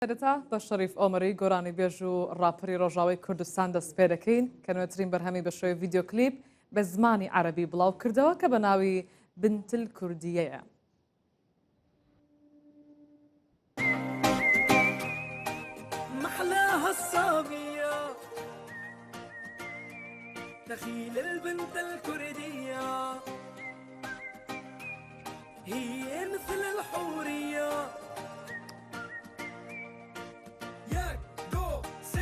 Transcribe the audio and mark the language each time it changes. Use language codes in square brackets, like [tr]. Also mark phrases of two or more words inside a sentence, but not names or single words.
[ckb] سەرەتا بە شەریف ئۆمەری گۆرانی بێژ و ڕاپەری ڕۆژاوای کوردستان دەست پێ دەکەین کە نوێترین بەرهەمی بە شێوەی ڤیدیۆ کلیپ بە زمانی عەرەبی بڵاو کردەوە کە بە ناوی بنتل کوردیەیە. [ar] محلاها الصابية دخيل البنت الكردية هي مثل الحورية ياك دو سي